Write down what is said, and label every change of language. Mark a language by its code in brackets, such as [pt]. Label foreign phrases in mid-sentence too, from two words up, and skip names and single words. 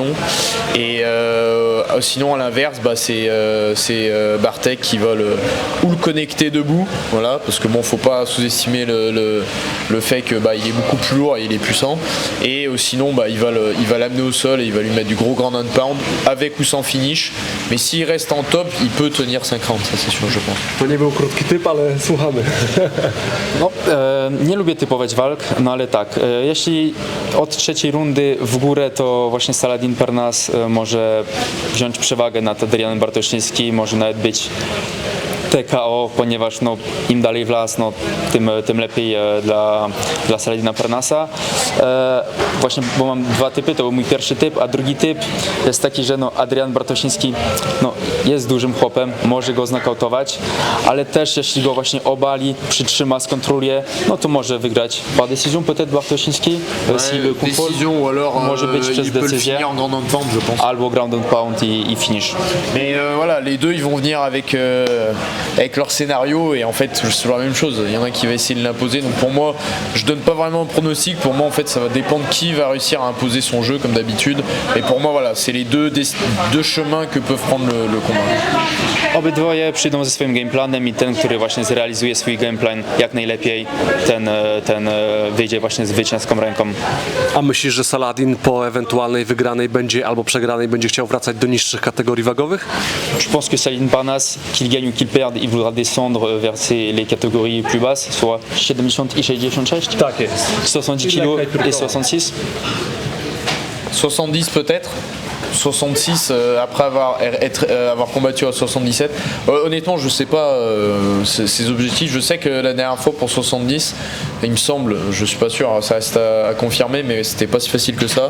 [fr] Et sinon à l'inverse c'est Bartek qui va le connecter debout, voilà, parce que bon faut pas sous-estimer le fait que il est beaucoup plus lourd et il est puissant. Et sinon il va l'amener au sol et il va lui mettre du gros [en] ground and pound [fr] avec ou sans finish. Mais s'il reste en top, il peut tenir 5 rounds, ça c'est sûr, je pense. [pl] To nie był krótki typ, ale Słuchamy. No, nie lubię typować walk, no ale tak, jeśli od trzeciej rundy w górę, to właśnie Saladin Parnasse może wziąć przewagę nad Adrianem Bartosińskim, może nawet być TKO, ponieważ no, im dalej w las, no, tym lepiej dla Saladina Parnassa. Właśnie, bo mam dwa typy, to był mój pierwszy typ, a drugi typ jest taki, że no, Adrian Bartosiński no, jest dużym chłopem, może go znokautować, ale też jeśli go właśnie obali, przytrzyma, skontroluje, no to może wygrać [fr] par décision peut-être Bartosiński, s'il le contrôle, Décision ou alors [pl] może być przez [fr] il peut le [pl] decyzję, [fr] finir en [en] ground and pound, [fr] je pense. [pl] albo [en] ground and pound [pl] i finish. [fr] Mais voilà, les deux ils vont venir avec leur scénario et en fait c'est toujours la même chose. Il y en a un qui va essayer de l'imposer. Donc pour moi, je donne pas vraiment de pronostic. Pour moi en fait ça va dépendre qui va réussir à imposer son jeu comme d'habitude. Et pour moi voilà, c'est les deux chemins que peuvent prendre le combat. [pl] Obydwoje przyjdą ze swoim gameplanem i ten, który właśnie zrealizuje swój gameplan jak najlepiej, ten wyjdzie właśnie z zwycięską ręką. A myślisz, że Saladin po ewentualnej wygranej będzie albo przegranej będzie chciał wracać do niższych kategorii wagowych? [fr] Je pense que Saladin Parnasse, qu'il gagne ou qu'il perde, il voudra descendre vers les catégories plus basses, soit 70 i 66, [pl] Tak jest. [fr] 70 kg et 66. 70 peut-être. 66 après avoir combattu à 77. Honnêtement, je sais pas ses objectifs. Je sais que la dernière fois pour 70, il me semble, je suis pas sûr, ça reste à confirmer, mais c'était pas si facile que ça.